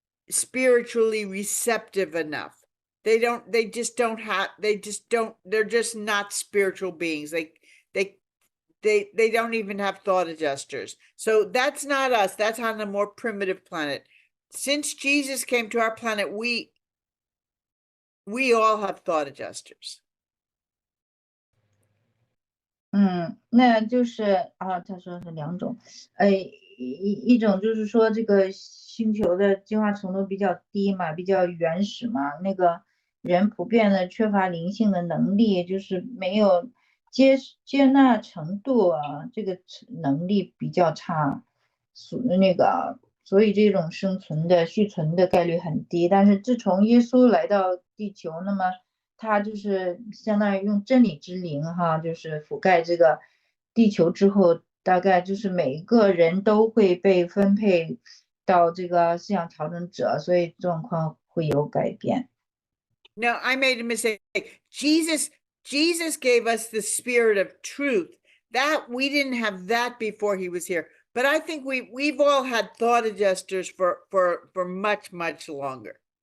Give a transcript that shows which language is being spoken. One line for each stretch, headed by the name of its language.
English: spiritually receptive enough. They're just not spiritual beings. They don't even have thought adjusters. So that's not us. That's on a more primitive planet. Since Jesus came to our planet, we all have thought adjusters.
Chinese: 那就是啊，他说是两种，一种就是说这个星球的进化程度比较低嘛，比较原始嘛，那个人普遍的缺乏灵性的能力，就是没有接纳程度啊，这个能力比较差，所以这种续存的概率很低。但是自从耶稣来到地球，那么他就是相当于用真理之灵哈，就是覆盖这个地球之后，大概就是每一个人都会被分配到这个思想调整者，所以状况会有改变。
English: No, I made a mistake. Jesus gave us the spirit of truth. That we didn't have that before he was here. But I think we've all had thought adjusters for much, much longer.